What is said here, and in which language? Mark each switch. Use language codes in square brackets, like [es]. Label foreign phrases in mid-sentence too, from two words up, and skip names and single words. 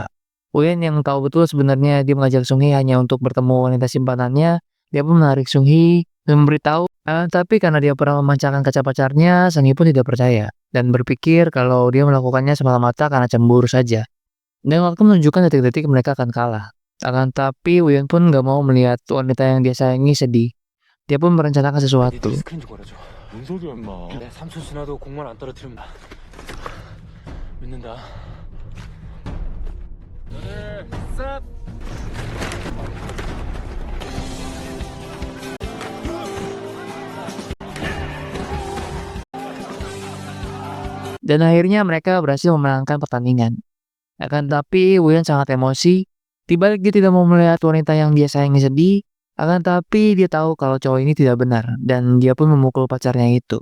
[id] Woo-yeon yang tahu betul sebenarnya dia mengajak Sung-hee hanya untuk bertemu wanita simpanannya, dia pun menarik Sung-hee dan memberitahu, tapi karena dia pernah memecahkan kaca pacarnya, Sung-hee pun tidak percaya dan berpikir kalau dia melakukannya semata-mata karena cemburu saja. Dan waktu menunjukkan detik-detik mereka akan kalah. Akan tapi Woo-yeon pun gak mau melihat wanita yang dia sayangi sedih. Dia pun merencanakan sesuatu. [ko] 스크린 좀 걸어줘. 뭔 소리야, 임마. 내 3초 지나도 공만 안 떨어뜨리면 믿는다. 쌉. [id] Dan akhirnya mereka berhasil memenangkan pertandingan. Akan tapi Woo-yeon sangat emosi. Dibalik dia tidak mau melihat wanita yang dia sayangi sedih, akan tapi dia tahu kalau cowok ini tidak benar dan dia pun memukul pacarnya itu.